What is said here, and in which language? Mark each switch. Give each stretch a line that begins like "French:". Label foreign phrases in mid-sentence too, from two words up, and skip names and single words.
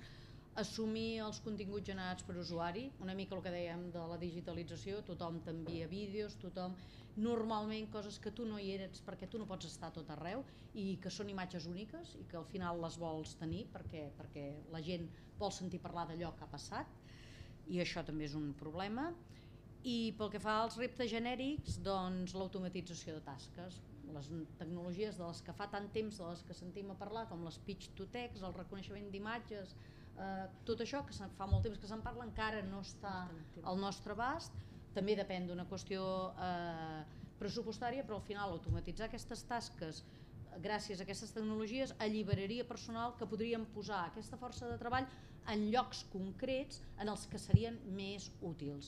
Catalan: Assumir els continguts generats per usuari, una mica el que dèiem de la digitalització, tothom t'envia vídeos, normalment coses que tu no hi eres perquè tu no pots estar a tot arreu i que són imatges úniques i que al final les vols tenir perquè la gent vol sentir parlar d'allò que ha passat i això també és un problema. I pel que fa als reptes genèrics, l'automatització de tasques, les tecnologies de les que fa tant temps, de les que sentim a parlar, com les
English: speech to text,
Catalan: el reconeixement d'imatges, tot això que fa molt temps que se'n parla encara no està al nostre abast. També depèn d'una qüestió pressupostària, però al final automatitzar aquestes tasques gràcies a aquestes tecnologies alliberaria personal que podríem posar aquesta força de treball en llocs concrets en els que serien més útils.